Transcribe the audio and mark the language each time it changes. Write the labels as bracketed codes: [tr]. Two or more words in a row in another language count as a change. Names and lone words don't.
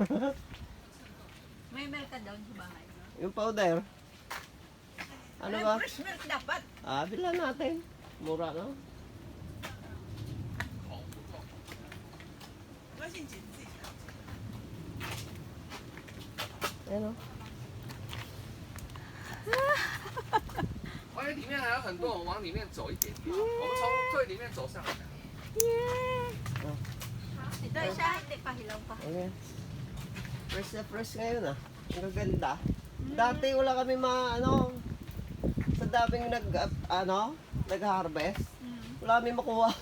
[tl] May milk ka down sa bahay. No? Yung powder. Ano ba? [en] Fresh milk [tl] dapat. Bilan natin. Mura no? Ayan oh. [zh] 而且里面还有很多，我们往里面走一点点，我们从最里面走上来。 [tl] Ito isa, hindi pa hilaw pa. Ayan. Fresh na fresh ngayon ah. Ang gaganda. Dati wala kami sa daming nag-harvest. Wala kami makuha.